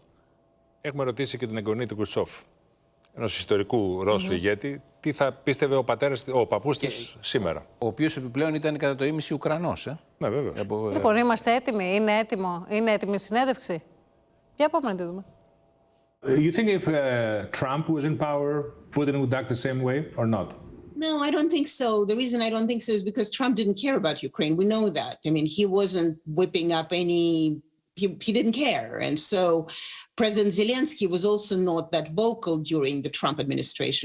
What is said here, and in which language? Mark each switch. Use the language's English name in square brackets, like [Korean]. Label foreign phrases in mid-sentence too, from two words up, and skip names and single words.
[Greek] Έχουμε ρωτήσει και την εγγονή του Χρουτσόφ, ενός ιστορικού Ρώσου ηγέτη, τι θα πίστευε ο παππούς της σήμερα. Ο οποίος επιπλέον ήταν κατά το ίμιση Ουκρανός. Ναι, βέβαια. Λοιπόν, είμαστε έτοιμοι, είναι έτοιμη η συνέντευξη. Για πάμε να τη δούμε. [English] You think if Trump was in power, Putin would act the same way or not? No, I don't think so. The reason I don't think so is because Trump didn't care about Ukraine. We know that. I mean, he wasn't whipping up any... He didn't care. And so President Zelensky was also not that vocal during the Trump administration.